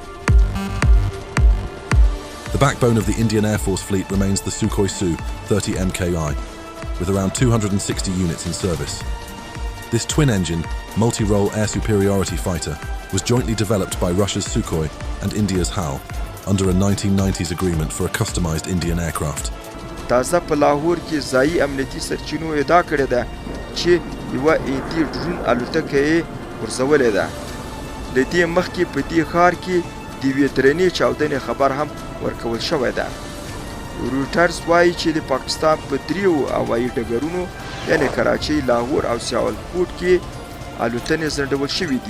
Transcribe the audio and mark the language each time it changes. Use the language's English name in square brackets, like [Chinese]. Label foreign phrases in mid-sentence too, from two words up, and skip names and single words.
[English] The backbone of the Indian Air Force fleet remains the Sukhoi Su-30 MKI, with around 260 units in service. This twin-engine, multi-role air superiority fighter was jointly developed by Russia's Sukhoi and India's HAL under a 1990s agreement for a customized Indian aircraft. [Pashto] تازه په لاهور کې ځایي امنیتي سرچینو ادعا کړې ده چې یوه هندي ډرون الوتکه یې غورځولې ده. له دې مخکې په دې ښار کې د یوې درنې چاودنې خبر هم ورکول شوی ده. رویټرز وایي چې د پاکستان په 3 هوایي ډګرونو یعنې کراچۍ، لاهور او سیالکوټ کې الوتنې ځنډول شوي دي.